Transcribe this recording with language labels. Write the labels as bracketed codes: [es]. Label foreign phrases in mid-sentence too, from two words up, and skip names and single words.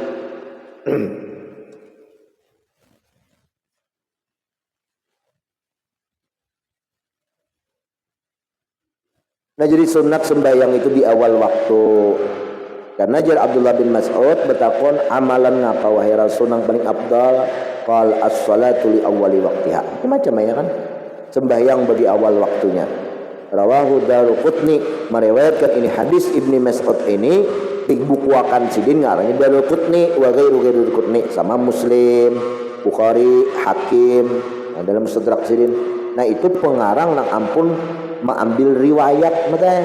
[bjn] Nah jadi sunat sembahyang itu di awal waktu. Karena jar Abdullah bin Mas'ud bertakon amalan ngapa wahai Rasul nang paling afdal? [ar] قال الصلاة لأول وقتها. [bjn] Macam ya kan? Sembahyang bagi awal waktunya. Rawahu Daruqutni, meriwayatkan ini hadis Ibnu Mas'ud ini dibukuakan sidin ngarannya Daruqutni [ar] وغير الدارقطني, [bjn] sama Muslim, Bukhari, Hakim. Nah, dalam Mustadrak sidin. Nah itu pengarang nang ampun mengambil riwayat mata.